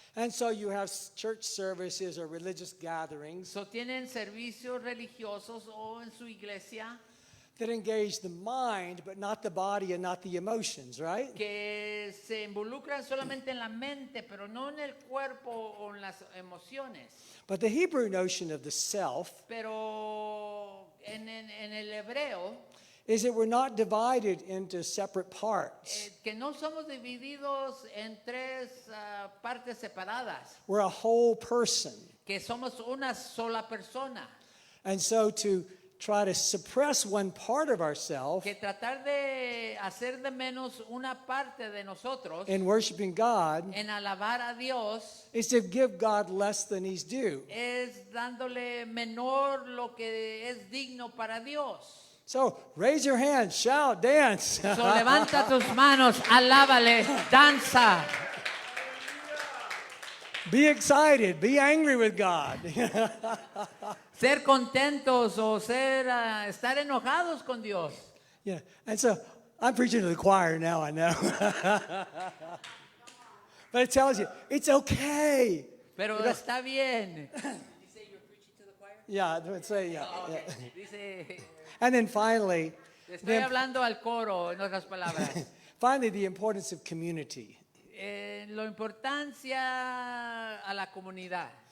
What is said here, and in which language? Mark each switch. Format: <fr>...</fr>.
<en>And so you have church services or religious gatherings</en> <es>So, tienen servicios religiosos o en su iglesia</es> <en>that engage the mind, but not the body and not the emotions, right?</en> <es>que se involucran solamente en la mente, pero no en el cuerpo o en las emociones.</es> <en>But the Hebrew notion of the self</en> <es>Pero en el hebreo</es> <en>is that we're not divided into separate parts.</en> <es>Que no somos divididos en tres partes separadas,</es> <en>We're a whole person.</en> <es>que somos una sola persona.</es> <en>And so to try to suppress one part of ourselves</en> <es>Que tratar de hacer de menos una parte de nosotros</es> <en>in worshiping God</en> <es>en alabar a Dios</es> <en>is to give God less than he's due.</en> <es>es dándole menor lo que es digno para Dios.</es> <en>So raise your hand, shout, dance.</en> <es>So, levanta tus manos, alábale, danza.</es> <en>Be excited, be angry with God.</en> <es>Ser contentos o estar enojados con Dios.</es> <en>Yeah, and so I'm preaching to the choir now, I know. But it tells you, it's okay.</en> <es>Pero está bien.</es> <en>Yeah, let's say, yeah. Yeah.</en> <es>Dice,</es> <en>And then finally,</en> <es>estoy hablando al coro, en otras palabras.</es> <en>finally, the importance of community.</en> <es>La importancia a la comunidad.</es>